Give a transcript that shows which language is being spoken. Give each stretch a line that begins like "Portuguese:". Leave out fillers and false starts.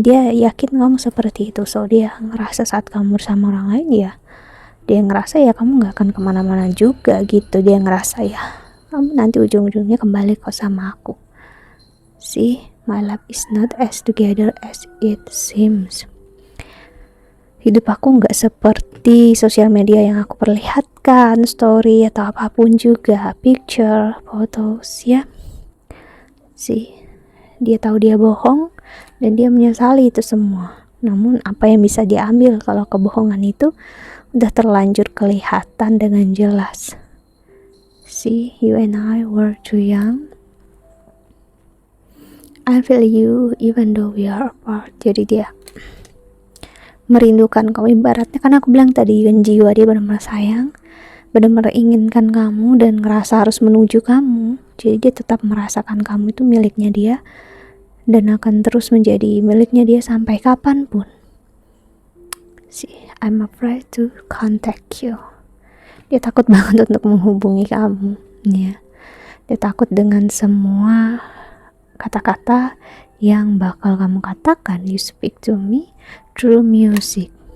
Indonesian: Dia yakin kamu seperti itu. So dia ngerasa saat kamu bersama orang lain, ya, dia ngerasa ya kamu nggak akan kemana-mana juga gitu. Dia ngerasa ya kamu nanti ujung-ujungnya kembali kok sama aku.
English: See, my life is not as together as it seems.
Indonesian: Hidup aku nggak seperti sosial media yang aku perlihatkan, story atau apapun juga, picture, photos, ya. See, dia tahu dia bohong dan dia menyesali itu semua. Namun apa yang bisa diambil kalau kebohongan itu udah terlanjur kelihatan dengan jelas.
English: See, you and I were too young. I feel you even though we are apart.
Indonesian: Jadi dia merindukan kamu, ibaratnya kan aku bilang tadi kan jiwa dia benar-benar sayang, benar-benar inginkan kamu dan ngerasa harus menuju kamu. Jadi dia tetap merasakan kamu itu miliknya dia dan akan terus menjadi miliknya dia sampai kapanpun.
English: See, I'm afraid to contact you.
Indonesian: Dia takut banget untuk menghubungi kamu, ya. Dia takut dengan semua kata-kata yang bakal kamu katakan.
English: You speak to me through music.